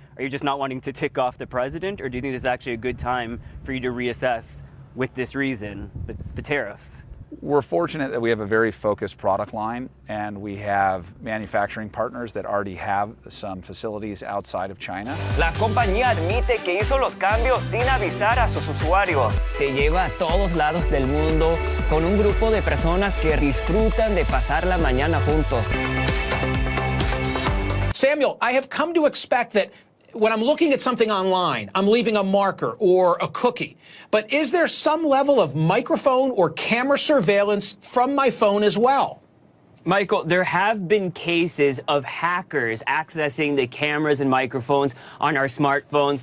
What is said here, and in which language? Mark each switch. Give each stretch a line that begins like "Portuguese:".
English: Are you just not wanting to tick off the president, or do you think this is actually a good time for you to reassess with this reason, the tariffs? We're fortunate that we have a very focused product line, and we have manufacturing partners that already have some facilities outside of China.
Spanish: La compañía admite que hizo los cambios sin avisar a sus usuarios. Te lleva a todos lados del mundo con un grupo de personas que disfrutan de pasar la mañana juntos.
English: Samuel, I have come to expect that when I'm looking at something online, I'm leaving a marker or a cookie. But is there some level of microphone or camera surveillance from my phone as well? Michael, there have been cases of hackers accessing the cameras and microphones on our smartphones.